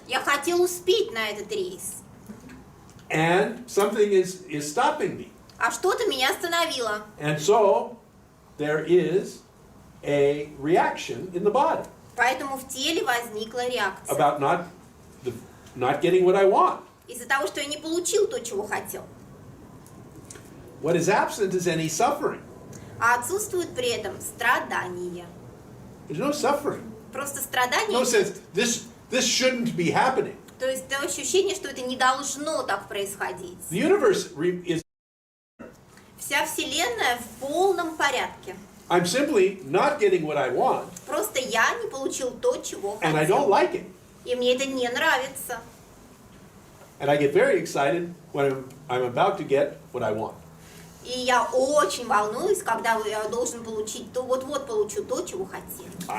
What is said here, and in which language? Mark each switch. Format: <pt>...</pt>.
<ru>Я хотел успеть на этот рейс.</ru> <en>And something is stopping me.</en> <ru>А что-то меня остановило.</ru> <en>And so there is a reaction in the body</en> <ru>Поэтому в теле возникла реакция.</ru> <en>about not getting what I want.</en> <ru>Из-за того, что я не получил то, чего хотел.</ru> <en>What is absent is any suffering.</en> <ru>А отсутствует при этом страдание.</ru> <en>There's no suffering.</en> <ru>Просто страдание.</ru> <en>No sense. This shouldn't be happening.</en> <ru>То есть то ощущение, что это не должно так происходить.</ru> <en>The universe is.</en> <ru>Вся Вселенная в полном порядке.</ru> <en>I'm simply not getting what I want.</en> <ru>Просто я не получил то, чего</ru> <en>And I</en> <ru>хотел.</ru> <en>don't like it.</en> <ru>И мне это не нравится.</ru> <en>And I get very excited when I'm about to get what I want.</en> <ru>И я очень волнуюсь, когда я должен получить то, вот-вот получу то, чего хотел.</ru>